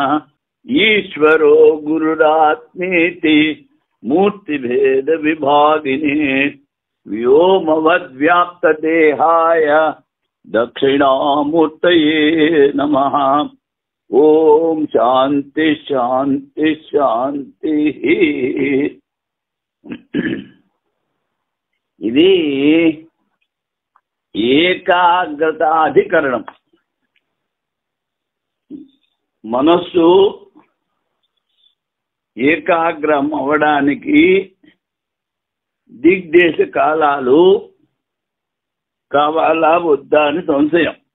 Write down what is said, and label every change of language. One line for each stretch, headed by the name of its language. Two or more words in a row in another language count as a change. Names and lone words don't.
Sanskrit: ईश्वरो गुरुरात्मेति मूर्तिभेद विभागिने व्योमवद्व्याप्तदेहाय दक्षिणामूर्तये नमः। ओम शांति शांति शांति।
Telugu: ఇది ఏకాగ్రతాధికరణం. మనస్సు ఏకాగ్రం అవడానికి దిగ్దేశ కాలాలు కావాలా వద్దా అని సంశయం.